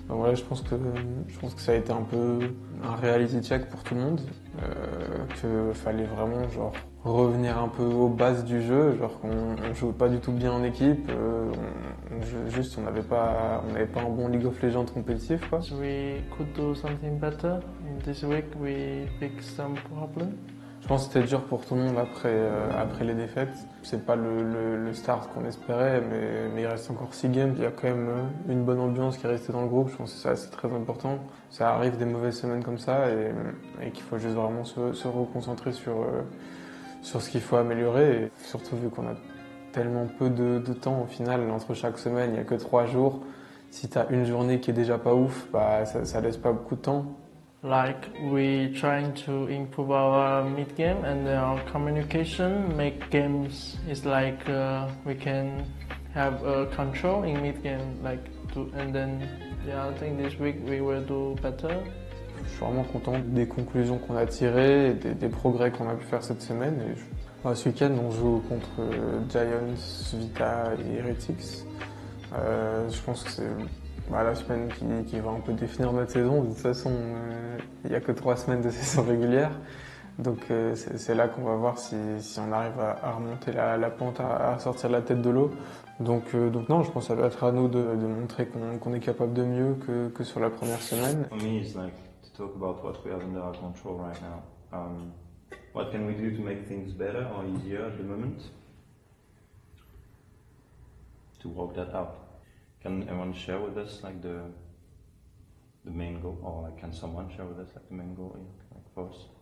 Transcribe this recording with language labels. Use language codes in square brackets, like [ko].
[fr] Donc voilà, je pense que ça a été un peu un reality check pour tout le monde, que fallait vraiment genre revenir un peu aux bases du jeu, genre qu'on jouait pas du tout bien en équipe, on n'avait pas un bon League of Legends compétitif quoi. [en] We could do something better. This week we fixed some problem. [fr] Je pense que c'était dur pour tout le monde après les défaites. C'est pas le start qu'on espérait, mais il reste encore 6 games. Il y a quand même une bonne ambiance qui est restée dans le groupe. Je pense que ça c'est très important. Ça arrive des mauvaises semaines comme ça et qu'il faut juste vraiment se reconcentrer sur ce qu'il faut améliorer. Et surtout vu qu'on a tellement peu de temps au final entre chaque semaine, il n'y a que 3 jours. Si tu as une journée qui est déjà pas ouf, ça laisse pas beaucoup de temps. [en] Like we trying to improve our mid game and our communication, make games is like we can have control in mid game, and then I think this week we will do better. [fr] Je suis vraiment content des conclusions qu'on a tirées, et des progrès qu'on a pu faire cette semaine. Ce week-end, on joue contre Giants, Vita et Heretics. Je pense que c'est la semaine qui va un peu définir notre saison. De toute façon, il n'y a que 3 semaines de saison régulière. Donc c'est là qu'on va voir si on arrive à remonter la pente, à sortir la tête de l'eau. Donc non, je pense que ça va être à nous de montrer qu'on est capable de mieux que sur la première semaine. [en] For me, it's like to talk about what we have under our control right now. What can we do to make things better or easier at the moment? To work that out. Can everyone share with us like the main goal, or like can someone share with us like the main goal, like for us?